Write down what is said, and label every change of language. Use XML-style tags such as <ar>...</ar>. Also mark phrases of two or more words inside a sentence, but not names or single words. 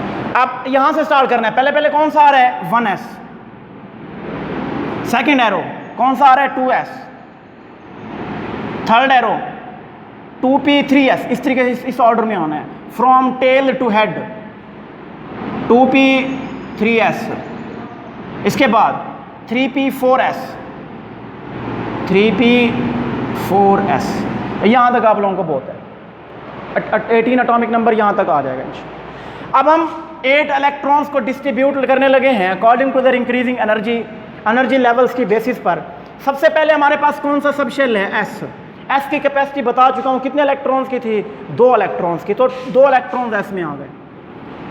<hi>अब यहां से स्टार्ट करना है। पहले पहले कौन सा आ रहा है 1s,</hi> <en>second arrow</en> <hi>कौन सा आ रहा है 2s,</hi> <en>third arrow</en> <hi>2p 3s, इस तरीके से इस ऑर्डर में होना है,</hi> <en>from tail to head</en> <hi>2p 3s, इसके बाद 3p 4s, 3p 4s, यहाँ तक आप लोगों को बहुत है, 18</hi> <en>atomic number</en> <hi>यहाँ तक आ जाएगा। अब हम 8 इलेक्ट्रॉन्स को डिस्ट्रीब्यूट करने लगे हैं</hi> <en>according to their increasing energy levels</en> <hi>की बेसिस पर। सबसे पहले हमारे पास कौन सा</hi> <en>sub shell</en> <hi>है एस की कैपेसिटी बता चुका हूँ, कितने इलेक्ट्रॉन्स की थी 2 इलेक्ट्रॉन्स की, तो 2 इलेक्ट्रॉन्स एस में आ गए।</hi>